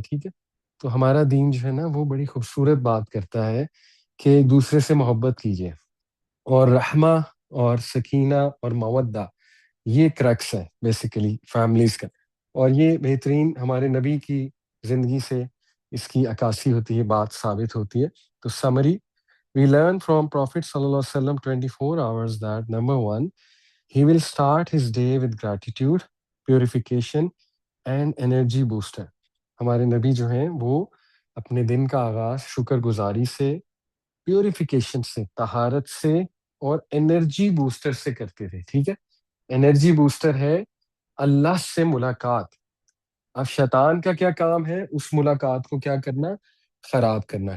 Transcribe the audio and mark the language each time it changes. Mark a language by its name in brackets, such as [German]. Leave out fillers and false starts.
[Urdu] ٹھیک ہے، تو ہمارا دین جو ہے نا وہ بڑی خوبصورت بات کرتا ہے کہ ایک دوسرے سے محبت کیجیے، اور رحمہ اور سکینہ اور مودہ یہ کریکس ہے بیسیکلی فیملیز کا. اور یہ بہترین ہمارے نبی کی زندگی سے اس کی عکاسی ہوتی ہے، بات ثابت ہوتی ہے. تو summary [English] we learn from Prophet sallallahu alaihi wasallam 24 hours that number one, he will start his day with gratitude, purification and energy booster. [Urdu] ہمارے نبی جو ہیں وہ اپنے دن کا آغاز شکر گزاری سے، پیوریفیکیشن سے، طہارت سے اور انرجی بوسٹر سے کرتے تھے. ٹھیک ہے، انرجی بوسٹر ہے اللہ سے ملاقات. اب شیطان کا کیا کام ہے؟ اس ملاقات کو کیا کرنا؟ خراب کرنا.